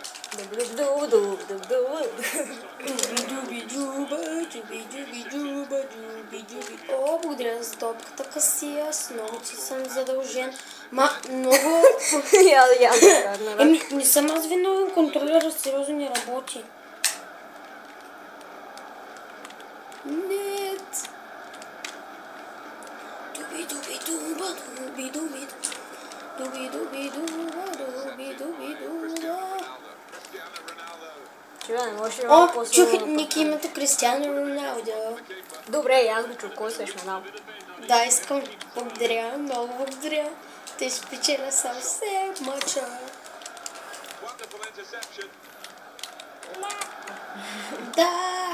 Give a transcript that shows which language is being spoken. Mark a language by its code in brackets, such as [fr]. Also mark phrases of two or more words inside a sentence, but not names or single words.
[bg] О, благодаря за топката, Касиас. Много ти съм задължен. Много... Еми, не съм аз виновен, контролера сериозно не работи. Нет. Дуби-дуби-дуба, дуби-дуби-дуба. Дуби-дуби-дуба, дуби-дуби-дуба. Чува, не може О, малко по-силно. чух Ники името Кристиано Роналдо. Добре, и аз го чух. Кой се е дал? Да, искам. Благодаря, много благодаря. Те ще печеля съвсем мача. Да.